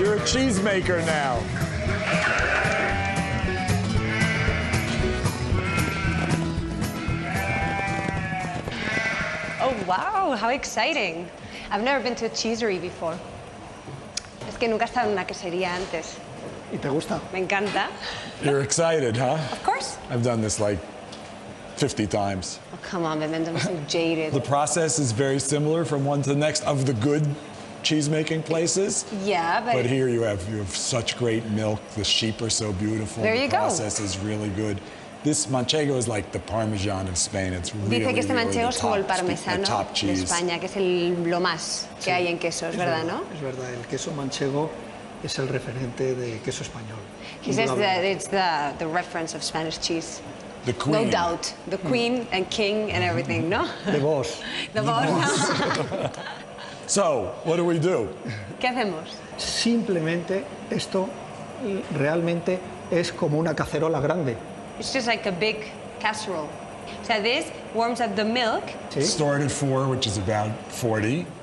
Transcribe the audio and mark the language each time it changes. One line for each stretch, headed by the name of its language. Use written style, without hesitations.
English: You're a cheesemaker now. Oh, wow, how exciting. I've never been to a cheesery before.
Spanish: Es que nunca he estado en una quesería antes. ¿Y te gusta? Me encanta.
English: You're excited, huh? Of course. I've done this like 50 times. Oh, come on, Vivian, I'm so jaded. The process is very similar from one to the next of the good cheese-making places. Yeah, but here you have such great milk. The sheep are so beautiful. There you go. process is really good. This manchego is like the Parmesan of Spain. It's really,
Spanish: dice que este manchego es como el parmesano
English: top
Spanish: de
English: cheese.
Spanish: España, que es lo más que hay en quesos, ¿verdad, no? Es verdad, el queso manchego es el referente de queso español.
English: He says that it's the reference of Spanish cheese. The queen. No doubt. The queen and king and everything, ¿no?
Spanish: De vos.
English: The boss. So, what do we do?
Spanish: ¿Qué hacemos? Simplemente esto realmente es como una cacerola grande.
English: It's just like a big casserole. So this warms up the milk.
Spanish: ¿Sí?
English: Stored at 4, which is about 40.